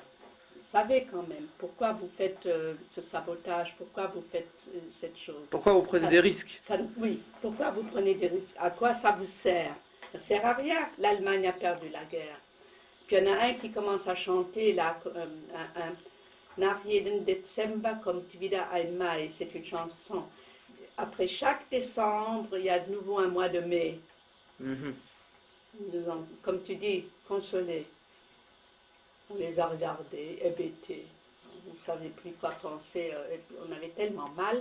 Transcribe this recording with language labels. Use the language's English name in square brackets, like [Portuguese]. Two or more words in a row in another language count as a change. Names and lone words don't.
[French] Vous savez quand même pourquoi vous faites ce sabotage, pourquoi vous faites cette chose. Pourquoi vous prenez des risques? Oui, pourquoi vous prenez des risques? À quoi ça vous sert? Ça ne sert à rien. L'Allemagne a perdu la guerre. Puis il y en a un qui commence à chanter là, [German] Nach jeden Dezember kommt wieder ein Mai. [French] C'est une chanson. Après chaque décembre, il y a de nouveau un mois de mai. Mhm. Ils nous ont, comme tu dis, consolés. On les a regardés, hébétés. On ne savait plus quoi penser. On avait tellement mal.